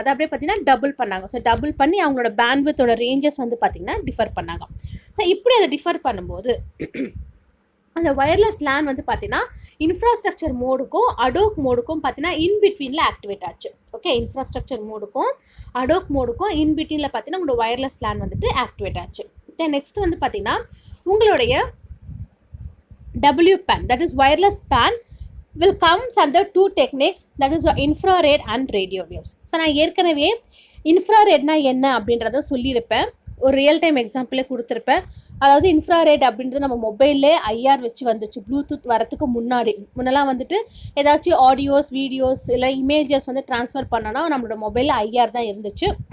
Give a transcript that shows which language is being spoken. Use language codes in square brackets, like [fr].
[ta] அது அப்படியே பார்த்தீங்கன்னா டபுள் பண்ணாங்க. ஸோ டபுள் பண்ணி அவங்களோட பேண்ட்வித்தோட ரேஞ்சஸ் வந்து பார்த்தீங்கன்னா டிஃபர் பண்ணாங்க. ஸோ இப்படி அதை டிஃபர் பண்ணும்போது அந்த வயர்லெஸ் லேன் வந்து பார்த்தீங்கன்னா இன்ஃப்ராஸ்ட்ரக்சர் மோடுக்கும் அடோக் மோடுக்கும் பார்த்தீங்கன்னா இன்பிட்வீனில் ஆக்டிவேட் ஆச்சு. ஓகே, இன்ஃப்ராஸ்ட்ரக்சர் மோடுக்கும் அடோக் மோடுக்கும் இன்பிட்வீனில் பார்த்தீங்கன்னா உங்களோட வயர்லெஸ் லேன் வந்துட்டு ஆக்டிவேட் ஆச்சு. [en] then next [ta] வந்து பார்த்தீங்கன்னா உங்களுடைய [en] WPAN that is wireless PAN will comes under 2 techniques, that is infrared and radio waves. [ta] So நான் ஏற்கனவே இன்ஃப்ராரெட்னா என்ன அப்படின்றத சொல்லியிருப்பேன், ஒரு ரியல் டைம் எக்ஸாம்பிளே கொடுத்துருப்பேன். அதாவது இன்ஃப்ராரெட் அப்படின்றது நம்ம மொபைல்லே IR வச்சு வந்துச்சு ப்ளூடூத் வரத்துக்கு முன்னெல்லாம் வந்துட்டு ஏதாச்சும் ஆடியோஸ் வீடியோஸ் இல்லை இமேஜஸ் வந்து ட்ரான்ஸ்ஃபர் பண்ணோன்னா நம்மளோட மொபைலில் IR தான் இருந்துச்சு.